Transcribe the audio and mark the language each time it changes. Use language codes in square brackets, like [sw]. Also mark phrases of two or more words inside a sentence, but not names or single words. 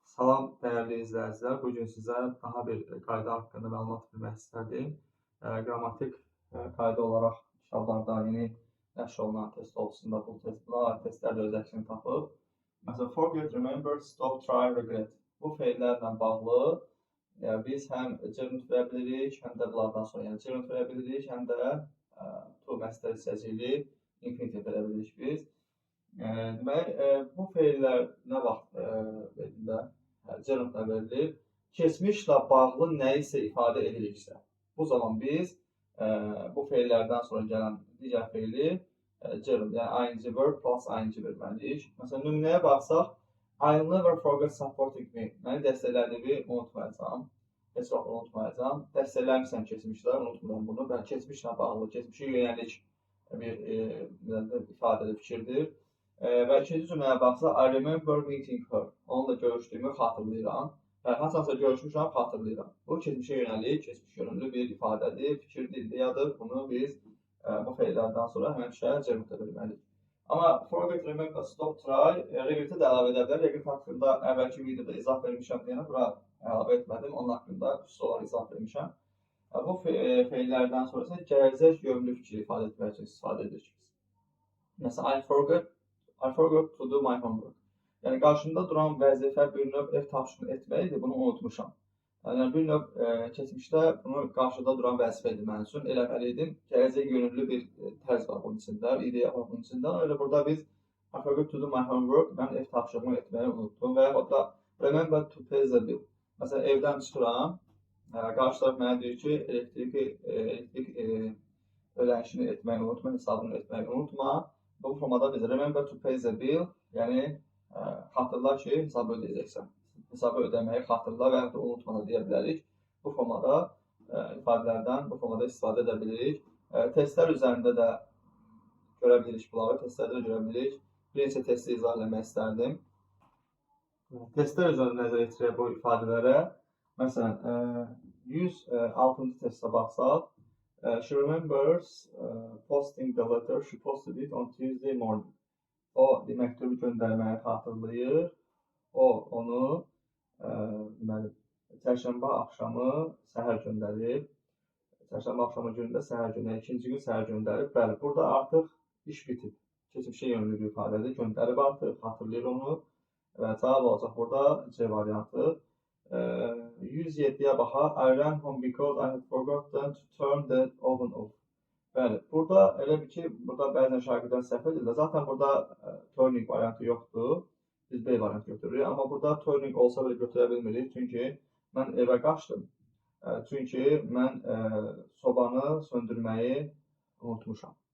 [az] Salam dəyərli izləyicilər. Bu gün sizə daha bir qayda haqqında məlumat vermək istərdim. Qrammatik qayda olaraq kitablarda yeni nəşr olunan test olsun da bu testlər də öz əksini tapıb. Məsələn, [en] forget, remember, stop, try, regret. [az] Bu feillərlə bağlı biz həm gerund verə bilirik, həm də bunlardan sonra, yəni gerund verə bilirik, həm də to məstər hissəcikli infinitiv verə bilirik biz. Deməli, bu feillər nə vaxt gerundla verilir? Keçmişlə bağlı nə isə ifadə edilirsə. Bu zaman biz bu feillərdən sonra gələn digər feili gerund, yəni [en] ing verb plus ing [az] verməliyik. Məsələn, nümunəyə baxsaq, [en] I'll never forget supporting me. [az] Məni dəstəklədiyini unutmayacağam. Heç vaxt unutmayacağam. Dəstəkləmişsən keçmişdə, unutmuram bunu. Və keçmişlə bağlı, keçmişə yönəlik bir ifadəli fikirdir. Və ikinci cümləyə baxsaq, [en] I remember meeting her. [az] Onunla görüşdüyümü xatırlayıram. Yəni, hansısa görüşmüşəm, xatırlayıram. Bu, keçmişə yönəlik, keçmiş yönümlü bir ifadədir, fikir dildiyadır. Bunu biz bu feillərdən sonra həmişə gerundda bilməliyik. Amma [en] forget, remember, stop, try, [az] regret'i də əlavə edə bilər. Regret haqqında əvvəlki videoda izah vermişəm deyənə, bura əlavə etmədim. Onun haqqında xüsusi olaraq izah vermişəm. Bu feillərdən sonra isə gələcək yönlü fikir ifadə etmək üçün istifadə edirik. Məsələn, [en] I forgot to do my homework. [az] Yəni, qarşımda duran vəzifə bir növ ev tapşırığını etməkdir, bunu unutmuşam. Yəni, bir növ keçmişdə bunu qarşıda duran vəzifə idi mənim üçün, eləməliydim. Gələcək yönümlü bir tərz var bunun içində, ideya var bunun içində. Öyle burada biz [en] I forgot to do my homework, [az] mən ev tapşırığını etməyi unutdum və yaxud da [en] remember to pay the bill. [az] Məsələn, evdən çıxıram, qarşı tərəf mənə deyir ki, elektrik ödənişini etməyi unutma, hesabını etməyi unutma. Bu formada biz [en] remember to pay the bill, [az] yəni xatırla ki, hesabı ödəyəcəksən. Hesabı ödəməyi xatırla və ya da unutma da deyə bilərik. Bu formada ifadələrdən bu formada istifadə edə bilirik. Testlər üzərində də görə bilirik bunları, testlərdə görə bilirik. Birinci testi izah eləmək istərdim. Testlər üzərində nəzər yetirək bu ifadələrə. Məsələn, 106-cı testə baxsaq, [en] she remembers posting the letter. She posted it on Tuesday morning. [az] O məktubu göndərməyi xatırlayır. O onu çərşənbə axşamı səhər göndərib. Çərşənbə axşamı günündə səhər göndərib. İkinci gün səhər göndərib. Bəli, burada artıq iş bitib. Keçmişə yönlü bir ifadədir. Göndərib artıq, xatırlayır onu. Və cavab olacaq burada C variantı. 107-yə baxaq. [en] I ran home because I had forgotten to turn the oven off. [az] Bəli, burada elə bir ki, burada bəzən şagirdlər səhv edirlər. Zaten burada turning variantı yoxdur. Biz B variantı götürürük. Amma burada turning olsa belə götürə bilmirik. Çünki mən evə qaçdım. Çünki mən sobanı söndürməyi unutmuşdum.